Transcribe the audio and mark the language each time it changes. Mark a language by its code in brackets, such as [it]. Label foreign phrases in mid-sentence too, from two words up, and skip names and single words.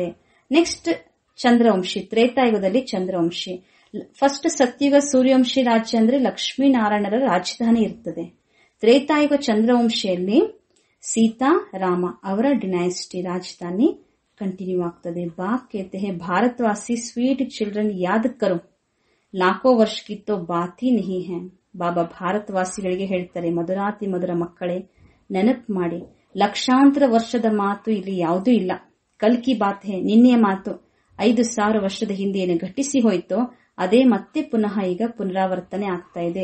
[kn] ನೆಕ್ಸ್ಟ್ ಚಂದ್ರವಂಶಿ, ತ್ರೇತಾಯುಗದಲ್ಲಿ ಚಂದ್ರವಂಶಿ. ಫಸ್ಟ್ ಸತ್ಯುಗ ಸೂರ್ಯವಂಶಿ ರಾಜ್ಯ ಅಂದ್ರೆ ಲಕ್ಷ್ಮೀನಾರಾಯಣರ ರಾಜಧಾನಿ ಇರ್ತದೆ. ತ್ರೇತಾಯುಗ ಚಂದ್ರವಂಶಿಯಲ್ಲಿ ಸೀತಾ ರಾಮ ಅವರ ಡಿನೈಸ್ಟಿ ರಾಜಧಾನಿ ಕಂಟಿನ್ಯೂ ಆಗ್ತದೆ. [hi] ಬಾಪ್ कहते हैं भारतवासी [en] sweet children [hi] याद करो, लाखों वर्ष की तो बात ही नहीं है. [kn] ಬಾಬಾ ಭಾರತವಾಸಿಗಳಿಗೆ ಹೇಳ್ತಾರೆ, ಮಧುರಾತಿ ಮಧುರ ಮಕ್ಕಳೇ ನೆನಪು ಮಾಡಿ, ಲಕ್ಷಾಂತರ ವರ್ಷದ ಮಾತು ಇಲ್ಲಿ ಯಾವುದೂ ಇಲ್ಲ. [hi] कल की बात है, [kn] ನಿನ್ನೆಯ ಮಾತು 5,000 ವರ್ಷದ ಹಿಂದೆ ಏನು ಘಟಿಸಿ ಹೋಯ್ತೋ ಅದೇ ಮತ್ತೆ ಪುನಃ ಈಗ ಪುನರಾವರ್ತನೆ ಆಗ್ತಾ ಇದೆ.